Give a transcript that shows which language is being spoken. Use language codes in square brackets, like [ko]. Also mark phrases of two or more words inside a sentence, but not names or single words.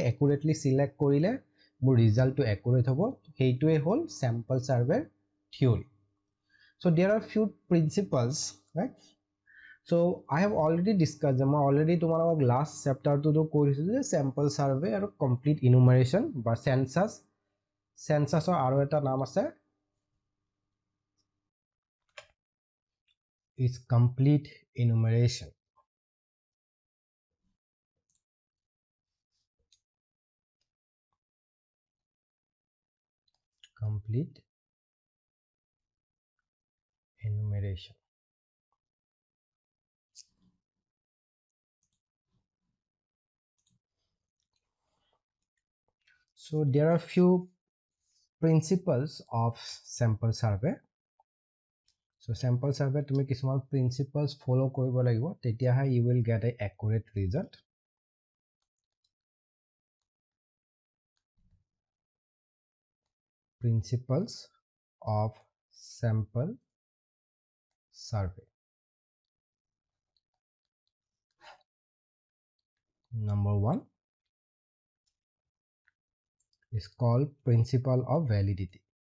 [en] accurately select [as] কৰিলে মোৰ [en] result accurate [as] হ'ব সেইটোৱে হ'ল [en] sample survey theory so there are few principles right so I have already discuss [as] যে মই অলৰেডি তোমালোকক [en] last chapter [as] কৈছিলোঁ যে [en] sample survey [as] আৰু [en] complete enumeration [as] বা চেনচাছৰ আৰু এটা নাম আছে [en] is complete enumeration. Complete enumeration. So there are few principles of sample survey. So sample survey [as] তুমি কিছুমান [en] principles follow [as] কৰিব লাগিব তেতিয়াহে [en] you will get a accurate result. Principles of sample survey. Number 1 is called principle of validity.